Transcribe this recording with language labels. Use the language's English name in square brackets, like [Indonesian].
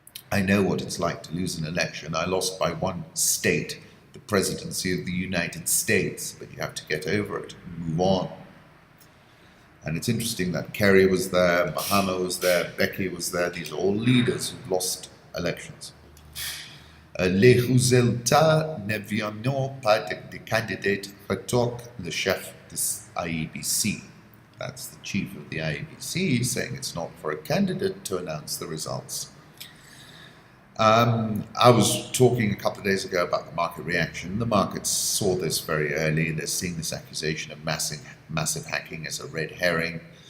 [English] I know what it's like to lose an election. I lost by one state, the presidency of the United States, but you have to get over it and move on. And it's interesting that Kerry was there, Mahama was there, Becky was there. These are all leaders who've lost elections. [French] Les résultats ne viennent pas des candidats, rétorque le chef de IEBC. [English] That's the chief of the IEBC saying it's not for a candidate to announce the results. I was talking a couple of days ago about the market reaction. The markets saw this very early. They're seeing this accusation of massive hacking as a red herring.